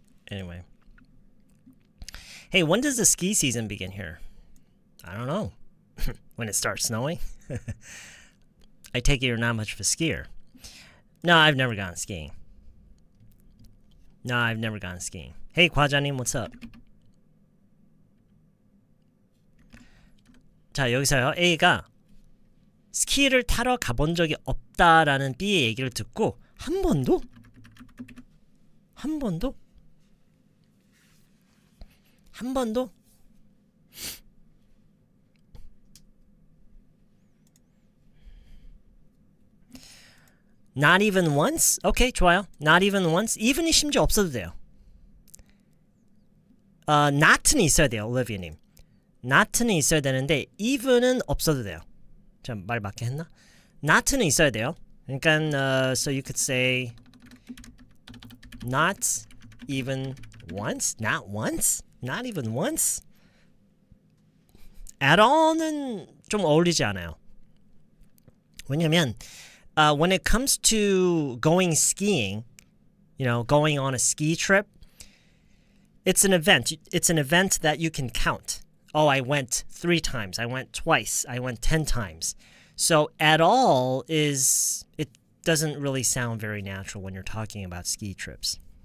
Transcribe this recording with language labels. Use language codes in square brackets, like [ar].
[en] Anyway. Hey, when does the ski season begin here? I don't know. When it starts snowing? I take it you're not much of a skier. No, I've never gone skiing. No, I've never gone skiing. Hey, 과자님, what's up? [ko] 자, 여기서요. A가 스키를 타러 가본 적이 없다라는 B의 얘기를 듣고 한 번도? 한 번도? 한 번도? [en] Not even once? [ko] 오케이, 좋아요. [en] Not even once? [ko] even이 심지어 없어도 돼요. not는 있어야 돼요, 올리비아님. not는 있어야 되는데 even은 없어도 돼요. 자, 말 맞게 했나? not는 있어야 돼요. 그러니까 [en] so you could say not even once? Not once? Not even once? [ko] At all는 좀 어울리지 않아요. 왜냐면 [en] when it comes to going skiing, going on a ski trip, it's an event. It's an event that you can count. Oh, I went 3 times. I went twice. I went 10 times. So at all it doesn't really sound very natural when you're talking about ski trips.